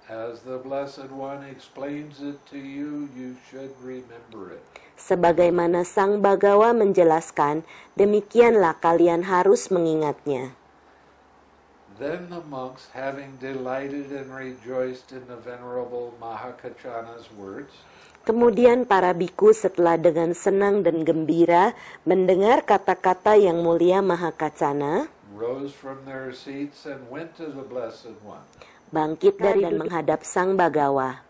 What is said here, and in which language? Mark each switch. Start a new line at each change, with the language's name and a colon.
English: As the Blessed One explains it to you, you should remember it.
Indonesian: Sebagaimana Sang Bagawa menjelaskan, demikianlah kalian harus mengingatnya.
English: Then the monks, having delighted and rejoiced in the Venerable Mahakachana's words,
Indonesian: Kemudian para biku setelah dengan senang dan gembira mendengar kata-kata yang mulia Mahakacana,
English: rose from their seats and went to the Blessed One.
Indonesian: bangkit dari dan menghadap Sang Bagawa.